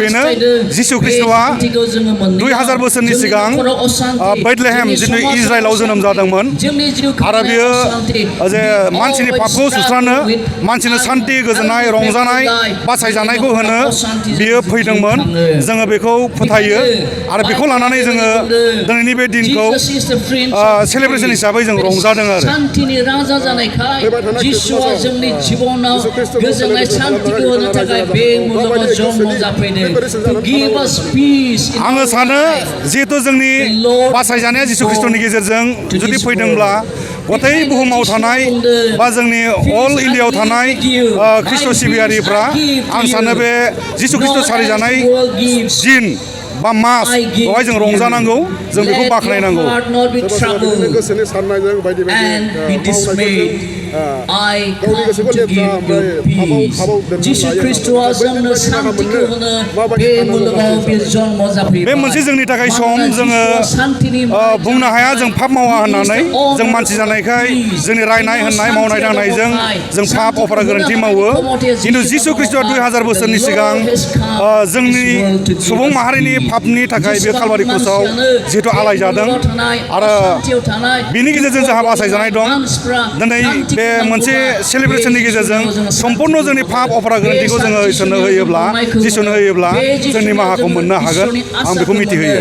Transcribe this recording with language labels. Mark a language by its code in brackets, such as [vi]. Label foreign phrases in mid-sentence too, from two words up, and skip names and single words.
[brx] जिसु ख्रिस्ट'आ 2000 बोसोरनि सिगां बैथलेहेम जिथु इजराइलाव जोनोम जादोंमोन आरो बियो जे मानसिनि पापखौ सुस्रांनो मानसिनो सान्ति गोजोननाय रंजानाय बासायजानायखौ होनो बियो फैदोंमोन जोङो बेखौ फोथायो आरो बेखौ लानानै जोङो दिनैनि बे दिनखौ सेलेब्रेसन हिसाबै जों रंजादों आरो शान्तिनि राजा जानायखाय जिसुआ जोंनि जिबनाव गोजोननाय शान्तिखौ होनो थाखाय बे मुलुगाव जन्म जाफैदों [en] to give us peace in [brx] आङो [en] our [brx] सानो [en] life. [brx] जिहेथु जोंनि बासायजानाया जिसु ख्रिस्ट'नि गेजेरजों जुदि फैदोंब्ला गथाय बुहुमाव थानाय बा जोंनि अल इन्डियायाव थानाय ख्रिस्ट' सिबियारिफ्रा आं सानो बे जिसु ख्रिस्ट' सारिजानाय दिन बा मास बेवहाय जों रंजानांगौ जों बेखौ बाख्नायनांगौ गोसोनि साननायजों बायदि [en] and be dismayed. I come to give you peace. [brx] जिसु ख्रिस्ट'आ जोंनो शान्तिखौ होनो बे मुलुगाव बे जन्म जाफैबाय. बे मोनसे जोंनि थाखाय सम जोङो बुंनो हाया जों पाप मावा होननानै जों मानसि जानायखाय जोंनि रायनाय होननाय मावनाय दांनायजों जों पाप अफरा गोरोन्थि मावो खिन्थु जिसु ख्रिस्ट'आ 2000 बोसोरनि सिगां जोंनि सुबुं माहारिनि पापनि थाखाय बे कालभारि क्रसआव जिहेतु आलाय जादों आरो बिनि गेजेरजों जोंहा बासायजानाय दं दिनै बे मोनसे सेलिब्रेसननि गेजेरजों सम्पूर्ण जोंनि पाप अफरा गोरोन्थिखौ जोङो इसोरनो होयोब्ला जिसुनो होयोब्ला जों निमाहाखौ मोननो हागोन आं बेखौ मिथिहोयो